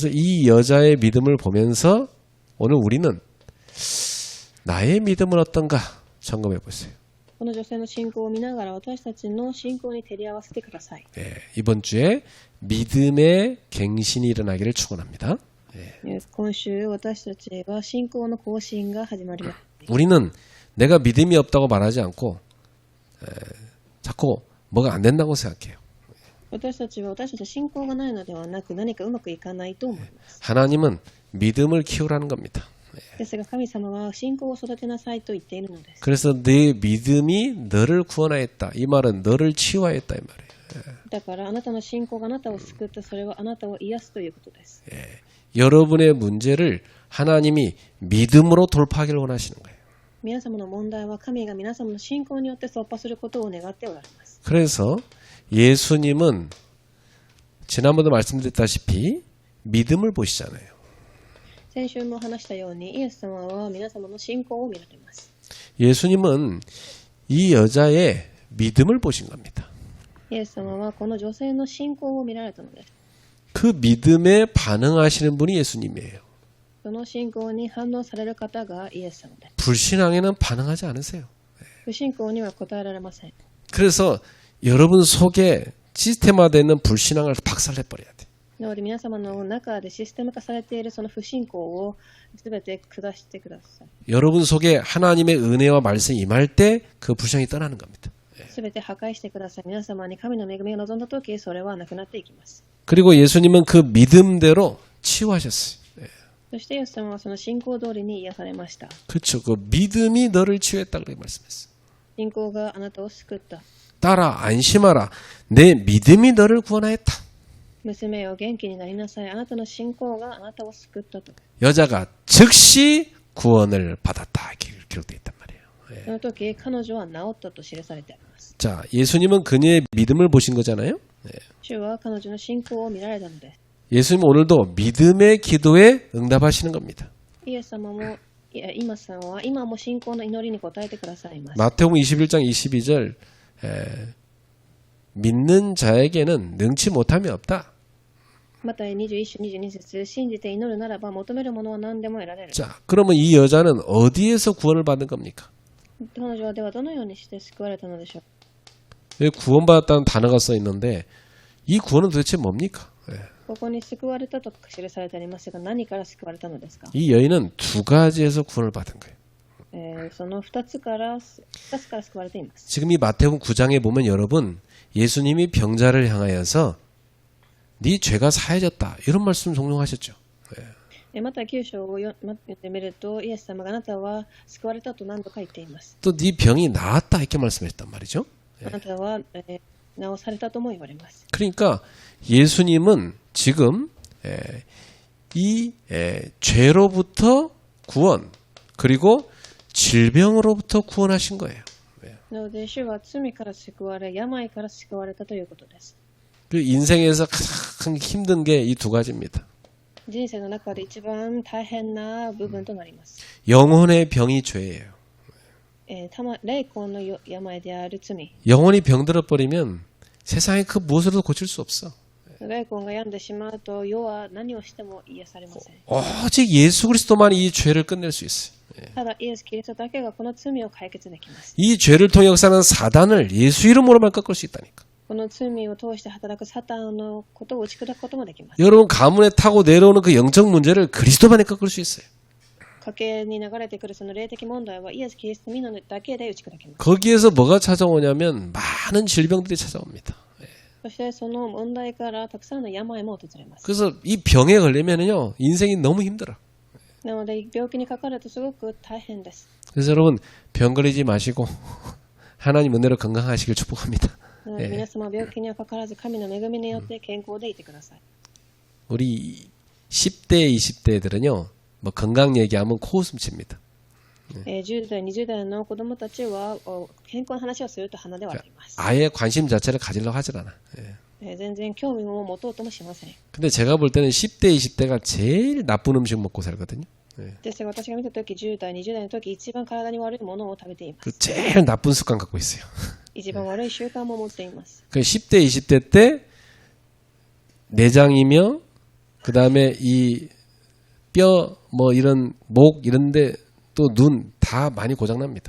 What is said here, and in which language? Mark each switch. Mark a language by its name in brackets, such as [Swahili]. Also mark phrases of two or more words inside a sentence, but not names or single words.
[Korean] 그래서 이 여자의 믿음을 보면서 오늘 우리는 나의 믿음은 어떤가 점검해 보세요. [Japanese] この女性の信仰を見ながら私たちの信仰に照り合わせてください。 [Korean] 이번 주에 믿음의 갱신이 일어나기를 축원합니다. [Japanese] 今週私たちは信仰の更新が始まります。 [Korean] 우리는 내가 믿음이 없다고 말하지 않고 자꾸 뭐가 안 된다고 생각해요. [Japanese] 私たちは信仰がないのではなく何かうまくいかないと思います。 [Korean] 하나님은 믿음을 키우라는 겁니다. [Japanese] ですが神様は信仰を育てなさいと言っているのです。 [Korean] 그래서 내 믿음이 너를 구원하였다. 이 말은 너를 치유하였다 이 말이에요. [Japanese] だからあなたの信仰があなたを救った、それはあなたを癒すということです。 [Korean] 여러분의 문제를 하나님이 믿음으로 돌파하기를 원하시는 거예요. [Japanese] 皆様の問題は神が皆様の信仰によって突破することを願っておられます。 [Korean] 그래서 예수님은 지난번도 말씀드렸다시피 믿음을 보시잖아요. [Japanese] 先週も話したようにイエス様は皆様の信仰を見られます。 [Korean] 예수님은 이 여자의 믿음을 보신 겁니다. [Japanese] イエス様はこの女性の信仰を見られたのです。 [Korean] 그 믿음에 반응하시는 분이 예수님이에요. [Japanese] その信仰に反応される方がイエス様です。 [Korean] 불신앙에는 반응하지 않으세요. [Japanese] 不信仰には答えられません。 [Korean] 그래서 여러분 속에 시스템화되어 있는 불신앙을 박살내버려야 돼. [Japanese] なので皆様の中でシステム化されているその不信仰をすべて下してください。 [Korean] 여러분 속에 하나님의 은혜와 말씀이 임할 때 그 불신앙이 떠나는 겁니다. [Japanese] すべて破壊してください。皆様に神の恵みが望んだとき、それはなくなっていきます。 [Korean] 그리고 예수님은 그 믿음대로 치유하셨어요. [Japanese] そしてイエス様はその信仰通りに癒されました。 [Korean] 그렇죠. 그 믿음이 너를 치유했다 그렇게 말씀했어요. [Japanese] 信仰があなたを救った。 [Korean] 따라 안심하라. 내 믿음이 너를 구원하였다. [Japanese] 娘よ元気になりなさい。あなたの信仰があなたを救ったと。 [Korean] 여자가 즉시 구원을 받았다. 이렇게 기록되어 있단 말이에요. [Japanese] その時彼女は治ったと記されてあります。 [Korean] 자, 예수님은 그녀의 믿음을 보신 거잖아요. [Japanese] 主は彼女の信仰を見られたのです。 [Korean] 예수님은 오늘도 믿음의 기도에 응답하시는 겁니다. [Japanese] イエス様も今さんは今も信仰の祈りに応えてくださいます。 [Korean] 마태복음 21장 22절 믿는 자에게는 능치 못함이 없다. [Japanese] また21章22節、信じて祈るならば求めるものは何でも得られる。 [Korean] 자, 그러면 이 여자는 어디에서 구원을 받은 겁니까? [Japanese] 彼女はではどのようにして救われたのでしょう。 [Korean] 여기 구원받았다는 단어가 써 있는데 이 구원은 도대체 뭡니까? [Japanese] ここに救われたと記されてありますが、何から救われたのですか？ [Korean] 이 여인은 두 가지에서 구원을 받은 거예요. [Japanese] その2つから救われています。 [Korean] 지금 이 마태복음 9장에 보면 여러분 예수님이 병자를 향하여서 네 죄가 사해졌다 이런 말씀 종종 하셨죠. [Japanese] また9章を読んでみると、イエス様があなたは救われたと何度か言っています。 [Korean] 또 네 병이 나았다 이렇게 말씀했단 말이죠. [Japanese] あなたは、治されたとも言われます。 [Korean] 그러니까 예수님은 지금 이 죄로부터 구원 그리고 질병으로부터 구원하신 거예요. [Japanese] なので、主は罪から救われ、病から救われたということです。 [Korean] 그 인생에서 가장 힘든 게 이 두 가지입니다. [Japanese] 人生の中で一番大変な部分となります。 [Korean] 영혼의 병이 죄예요. [Japanese] 霊魂の病である罪。 [Korean] 영혼이 병들어 버리면 세상에 그 무엇으로도 고칠 수 없어. [Japanese] 霊魂が病んでしまうと、世は何をしても癒されません。 [Korean] 오직 예수 그리스도만이 이 죄를 끝낼 수 있어요. [Japanese] ただ、イエス・キリストだけがこの罪を解決できます。 [Korean] 이 죄를 통해 역사하는 사단을 예수 이름으로만 꺾을 수 있다니까. [Japanese] この罪を通して働くサタンのことを打ち砕くこともできます。 [Korean] 여러분 가문에 타고 내려오는 그 영적 문제를 그리스도만이 꺾을 수 있어요. [Japanese] 家計に流れてくるその霊的問題はイエス・キリストのだけで打ち砕けます。 [Korean] 거기에서 뭐가 찾아오냐면 많은 질병들이 찾아옵니다. [Japanese] そしてその問題からたくさんの病も訪れます。 [Korean] 그래서 이 병에 걸리면은요 인생이 너무 힘들어. [Japanese] なので病気にかかるとすごく大変です。 [Korean] 그래서 여러분 병 걸리지 마시고 하나님 은혜로 건강하시길 축복합니다. [Japanese] なので皆様は病気にはかからず神の恵みによって健康でいてください。 [Korean] 우리 10대, 20대들은요 뭐 건강 얘기하면 코웃음 칩니다. [Japanese] 10 代、20代の子供たちは健康の話をすると鼻で笑います。 [Korean] 아예 관심 자체를 가지려고 하질 않아. 예. [Japanese] 全然興味も持とうともしません。 [Korean] 근데 제가 볼 때는 10대, 20대가 제일 나쁜 음식 먹고 살거든요. [Japanese] ですが私が見たとき10代、20代のとき一番体に悪いものを食べていま 그 す。 [Korean] 제일 나쁜 습관 갖고 있어요. [Japanese] 一番悪い習慣も持っています。 [Korean] 그 10대, 20대 때 내장이며 그 다음에 이 뼈 뭐 이런 목 이런데 또 눈 다 많이 고장납니다.